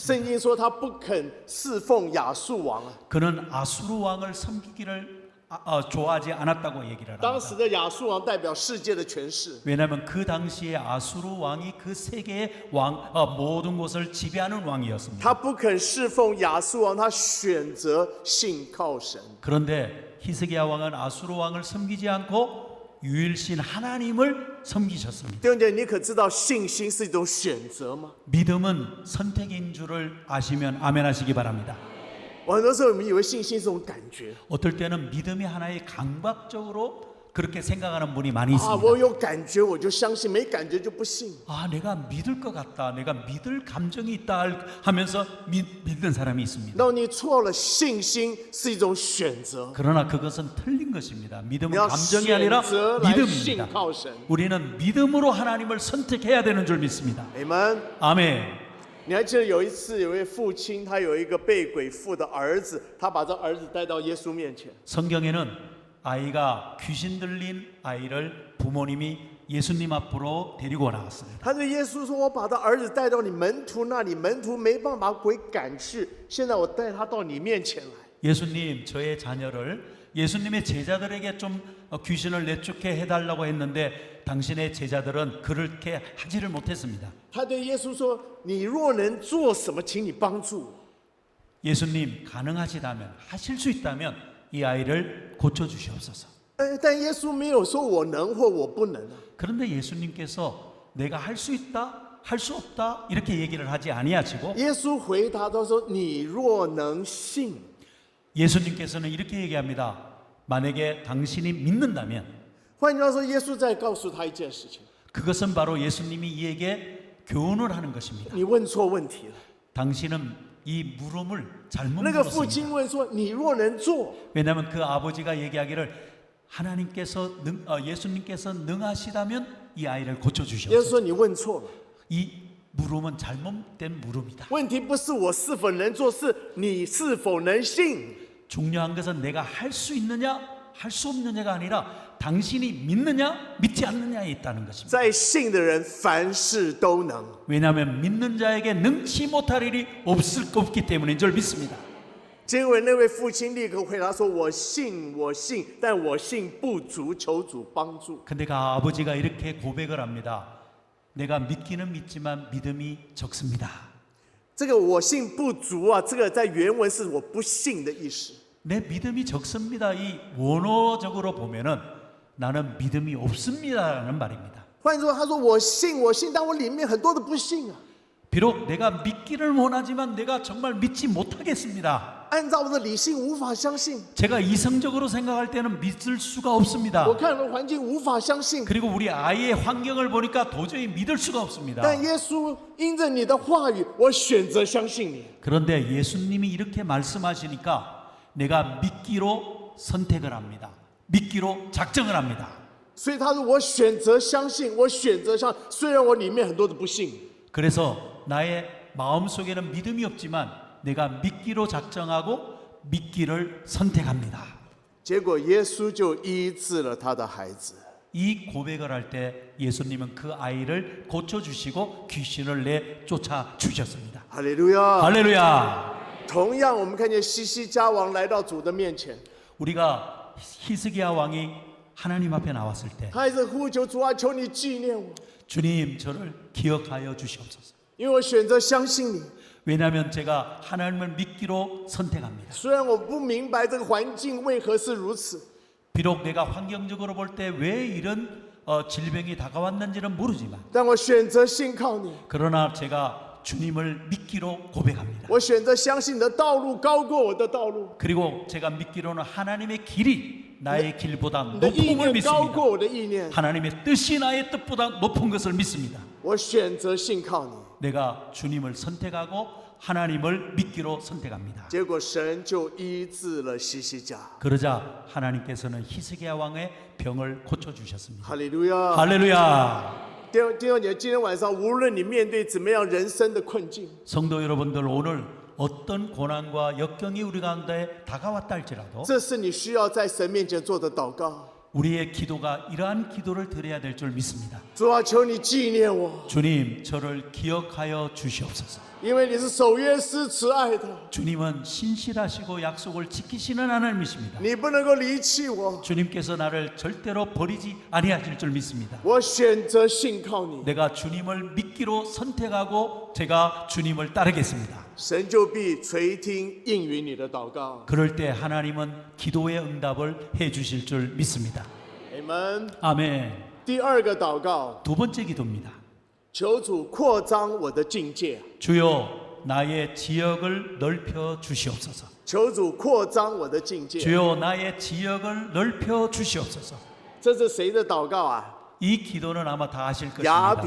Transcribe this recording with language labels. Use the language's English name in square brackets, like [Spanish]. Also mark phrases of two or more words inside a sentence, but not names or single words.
[Chinese] 圣经说他不肯侍奉亚述王啊。 [Korean] 그는 아수르 왕을 섬기기를 좋아하지 않았다고 얘기를 [Chinese] 当 [Korean] 합니다. [Chinese] 时的亚述王代表世界的权势， [Korean] 왜냐하면 그 당시에 아수르 왕이 그 세계의 모든 곳을 지배하는 왕이었습니다. [Chinese] 他不肯侍奉亚述王，他选择信靠神。 [Korean] 그런데 히스기야 왕은 아수르 왕을 섬기지 않고 유일신 하나님을 섬기셨습니다. [Chinese] 弟兄姐妹，你可知道信心是一种选择吗？ [Korean] 믿음은 선택인 줄을 아시면 아멘하시기 바랍니다. [Chinese] 很多时候我们以为信心是种感觉 [Korean] 어떨 때는 믿음이 하나의 감각적으로 그렇게 생각하는 분이 많이 [Chinese] 啊， [Korean] 있습니다. [Chinese] 我有感觉我就相信，没感觉就不信。 [Korean] 아, 내가 믿을 것 같다. 내가 믿을 감정이 있다 하면서 믿는 사람이 있습니다. [Chinese] 那你错了，信心是一种选择， [Korean] 그러나 그것은 틀린 것입니다. [Chinese] 你 [Korean] 믿음은 [Chinese] 要 [Korean] 감정이 [Chinese] 选 [Korean] 아니라 [Chinese] 择来信 [Korean] 믿음입니다. [Chinese] 靠神。 [Korean] 우리는 믿음으로 하나님을 선택해야 되는 줄 믿습니다. [Chinese] Amen。 [Korean] 아멘. [Chinese] 你还记得有一次，有位父亲，他有一个被鬼附的儿子，他把这儿子带到耶稣面前。 [Korean] 성경에는 아이가 귀신 들린 아이를 부모님이 예수님 앞으로 데리고 나왔습니다. [Chinese] 他对耶稣说：“我把他儿子带到你门徒那里，门徒没办法把鬼赶去，现在我带他到你面前来。” [Korean] 예수님, 저의 자녀를 예수님의 제자들에게 좀 귀신을 내쫓게 해달라고 했는데 당신의 제자들은 그렇게 하지를 못했습니다. [Chinese] 他对耶稣说：“你若能做什么，请你帮助我。” [Korean] 예수님, 가능하시다면, 하실 수 있다면 이 아이를 고쳐주시옵소서. [Chinese] 但耶稣没有说我能或我不能啊。 [Korean] 그런데 예수님께서 내가 할 수 있다, 할 수 없다 이렇게 얘기를 하지 아니하시고 [Chinese] 耶稣回答他说：“你若能信。” [Korean] 예수님께서는 이렇게 얘기합니다. 만약에 당신이 믿는다면 [Chinese] 换句话说，耶稣在告诉他一件事情： [Korean] 그것은 바로 예수님이 이에게 교훈을 하는 것입니다. [Chinese] 你问错问题了。 [Korean] 당신은 이 물음을 잘못 [Chinese] 那个父 [Korean] 물었습니다. [Chinese] 亲问说：“你若能做， [Korean] 왜냐하면 그 아버지가 얘기하기를 예수님께서 능하시다면 이 아이를 [Chinese] 耶稣 [Korean] 고쳐주시옵소서. [Chinese] 说你问错了。 [Korean] 이 물음은 잘못된 물음이다. [Chinese] 问题不是我是否能做，是你是否能信。 [Korean] 중요한 것은 내가 할 수 있느냐 할 수 없느냐가 아니라 당신이 믿느냐 믿지 않느냐에 있다는 것입니다. [Chinese] 在信的人，凡事都能。 [Korean] 왜냐하면 믿는 자에게 능치 못할 일이 없기 때문인 줄 믿습니다. [Chinese] 结果那位父亲立刻回答说：“我信，我信，但我信不足，求主帮助。” [Korean] 근데 그 아버지가 이렇게 고백을 합니다. 내가 믿기는 믿지만 믿음이 적습니다. [Chinese] 这个我信不足啊，这个在原文是我不信的意思。 [Korean] 내 믿음이 적습니다. 이 원어적으로 보면은 나는 믿음이 없습니다라는 말입니다. [Chinese] 换句话说，他说我信，我信，但我里面很多的不信啊。 [Korean] 비록 내가 믿기를 원하지만 내가 정말 믿지 못하겠습니다. [Chinese] 按照我的理性无法相信， [Korean] 제가 이성적으로 생각할 때는 믿을 수가 없습니다. [Chinese] 我看了环境无法相信。 [Korean] 그리고 우리 아이의 환경을 보니까 도저히 믿을 수가 없습니다. [Chinese] 但耶稣因着你的话语，我选择相信你。 [Korean] 그런데 예수님이 이렇게 말씀하시니까 내가 믿기로 선택을 합니다. 믿기로 작정을 합니다. [Chinese] 所以他说我选择相信，我选择相信，虽然我里面很多的不信。 [Korean] 그래서 나의 마음속에는 믿음이 없지만 내가 믿기로 작정하고 믿기를 선택합니다. [Chinese] 结果耶稣就医治了他的孩子。 [Korean] 이 고백을 할 때 예수님은 그 아이를 고쳐주시고 귀신을 내쫓아 주셨습니다. [Chinese] 哈利路亚！ [Korean] 할렐루야. [Chinese] 同样，我们看见西西家王来到主的面前， [Korean] 우리가 히스기야 왕이 하나님 앞에 나왔을 때 [Chinese] 他一直呼求主啊，求你纪念我， [Korean] 주님 저를 기억하여 주시옵소서. [Chinese] 因为我选择相信你。 [Korean] 왜냐하면 제가 하나님을 믿기로 선택합니다. [Chinese] 虽然我不明白这个环境为何是如此， [Korean] 비록 내가 환경적으로 볼 때 왜 이런 질병이 다가왔는지는 모르지만 [Chinese] 但我选择信靠你， [Korean] 그러나 제가 주님을 믿기로 고백합니다. [Chinese] 我选择相信你的道路高过我的道路。 [Korean] 그리고 제가 믿기로는 하나님의 길이 나의 길보다 [Chinese] 你的意 [Korean] 높음을 [Chinese] 念高 [Korean] 믿습니다. [Chinese] 过我的意念， [Korean] 하나님의 뜻이 나의 뜻보다 높은 것을 믿습니다. [Chinese] 我选择信靠你。 [Korean] 내가 주님을 선택하고 하나님을 믿기로 선택합니다. [Chinese] 结果神就医治了西西家。 [Korean] 그러자 하나님께서는 히스기야 왕의 병을 고쳐 주셨습니다. [Chinese] 哈利路亚！ [Korean] 할렐루야. [Chinese] 弟兄姐，今天晚上无论你面对怎么样人生的困境， [Korean] 성도 여러분들, 오늘 어떤 고난과 역경이 우리 가운데 다가왔다 할지라도 [Chinese] 这是你需要在神面前做的祷告。 [Korean] 우리의 기도가 이러한 기도를 드려야 될 줄 믿습니다. [Chinese] 主啊，求你纪念我， [Korean] 주님, 저를 기억하여 주시옵소서. [Chinese] 因为你是守约施慈爱的， [Korean] 주님은 신실하시고 약속을 지키시는 하나님이십니다. [Chinese] 你不能够离弃我。 [Korean] 주님께서 나를 절대로 버리지 아니하실 줄 믿습니다. [Chinese] 我选择信靠你， [Korean] 내가 주님을 믿기로 선택하고 제가 주님을 따르겠습니다. [Chinese] 神就必垂听应允你的祷告。 [Korean] 그럴 때 하나님은 기도의 응답을 해 주실 줄 믿습니다. 아멘。 아멘. [Chinese] 第二个祷告， [Korean] 두 번째 기도입니다. [Chinese] 求主扩张我的境界， [Korean] 주여, 나의 지역을 넓혀 주시옵소서. [Chinese] 求主扩张我的境界。 [Korean] 주여, 나의 지역을 넓혀 주시옵소서. [Chinese] 这是谁的祷告啊？ [Korean] 이 기도는 아마 다 아실 [Chinese] 亚 [Korean] 것입니다.